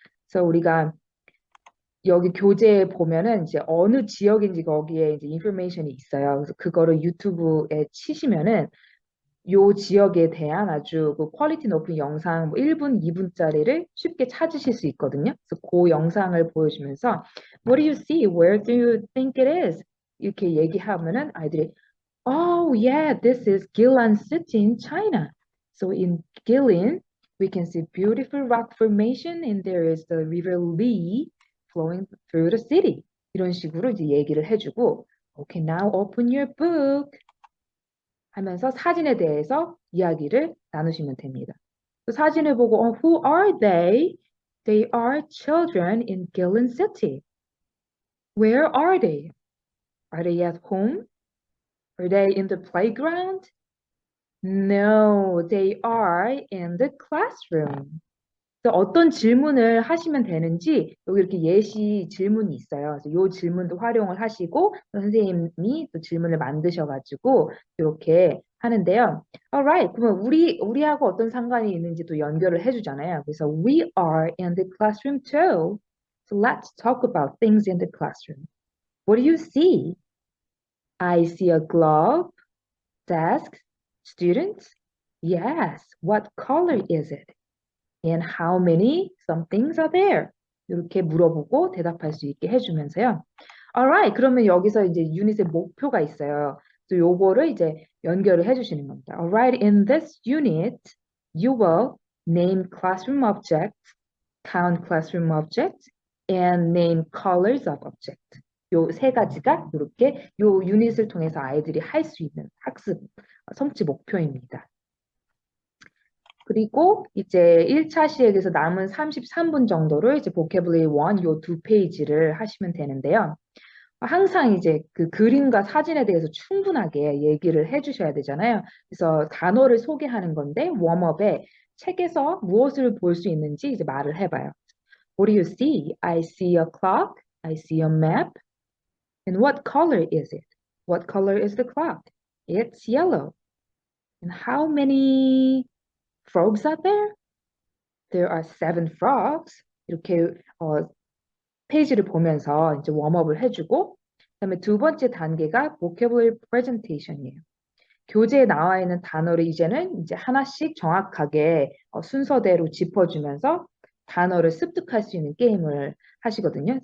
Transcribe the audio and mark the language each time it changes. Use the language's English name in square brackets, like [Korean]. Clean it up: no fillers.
[Korean] 그래서 우리가 여기 교재에 보면은 이제 어느 지역인지 거기에 이제 인포메이션이 있어요. 그래서 그거를 유튜브에 치시면은 요 지역에 대한 아주 그 퀄리티 높은 영상 1분, 2분짜리를 쉽게 찾으실 수 있거든요. 그래서 그 영상을 보여주면서 [English] What do you see? Where do you think it is? [Korean] 이렇게 얘기하면은 아이들이 [English] Oh yeah, this is Gilan City in China. So in Gilan, we can see beautiful rock formation and there is the river Li flowing through the city. [Korean] 이런 식으로 이제 얘기를 해주고 [English] Okay, now open your book. [Korean] 하면서 사진에 대해서 이야기를 나누시면 됩니다. 그 사진을 보고 [English] who are they? They are children in Gillen City. Where are they? Are they at home? Are they in the playground? No, they are in the classroom. [Korean] 그래서 어떤 질문을 하시면 되는지 여기 이렇게 예시 질문이 있어요. 그래서 이 질문도 활용을 하시고 선생님이 또 질문을 만드셔가지고 이렇게 하는데요. Alright, 그러면 우리하고 어떤 상관이 있는지 또 연결을 해주잖아요. 그래서 [English] we are in the classroom too. So let's talk about things in the classroom. What do you see? I see a glove, desk, students. Yes, what color is it? And how many somethings are there? [Korean] 이렇게 물어보고 대답할 수 있게 해주면서요. [English] Alright, [Korean] 그러면 여기서 이제 유닛의 목표가 있어요. 또 요거를 이제 연결을 해주시는 겁니다. [English] Alright, in this unit, you will name classroom objects, count classroom objects, and name colors of objects. [Korean] 요 세 가지가 이렇게 요 유닛을 통해서 아이들이 할 수 있는 학습 성취 목표입니다. 그리고 이제 1차 시획에서 남은 33분 정도를 이제 vocabulary 1 요 두 페이지를 하시면 되는데요. 항상 이제 그 그림과 사진에 대해서 충분하게 얘기를 해주셔야 되잖아요. 그래서 단어를 소개하는 건데 웜업에 책에서 무엇을 볼 수 있는지 이제 말을 해봐요. [English] What do you see? I see a clock. I see a map. And what color is it? What color is the clock? It's yellow. And how many frogs are there? There are 7 frogs. [Korean] 이렇게 페이지를 보면서 이제 웜업을 해주고 그다음에 두 번째 단계가 vocabulary presentation이에요. 교재에 나와 있는 단어를 이제는 이제 하나씩 정확하게 순서대로 짚어주면서 단어를 습득할 수 있는 게임을 하시거든요.